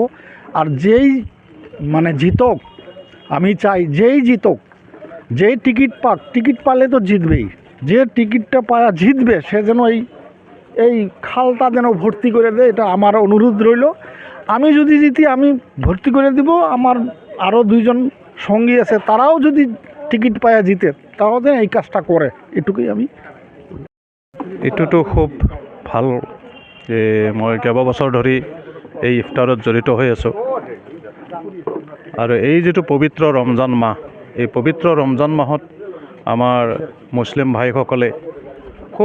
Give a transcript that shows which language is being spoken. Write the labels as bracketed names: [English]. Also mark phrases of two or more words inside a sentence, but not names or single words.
[Bangla] আর যেই মানে জিতক, আমি চাই যেই জিতক, যেই টিকিট পাক, টিকিট পালে তো জিতবেই, যে টিকিটটা পায়া জিতবে সে যেন এই খালটা যেন ভর্তি করে দেয়, এটা আমার অনুরোধ রইল। আমি যদি জিতি আমি ভর্তি করে দিব, আমার আরও 2 জন সঙ্গী আছে তারাও যদি টিকিট পায়া জিতে তারাও যেন এই কাজটা করে, এটুকুই আমি। [Assamese] এইটোতো খুব ভাল যে মই কেইবাবছৰ ধৰি এই ইফতাৰত জড়িত হৈ আছোঁ। আৰু এই যিটো পবিত্ৰ ৰমজান মাহ, এই পবিত্ৰ ৰমজান মাহত আমাৰ মুছলিম ভাইসকলে খুব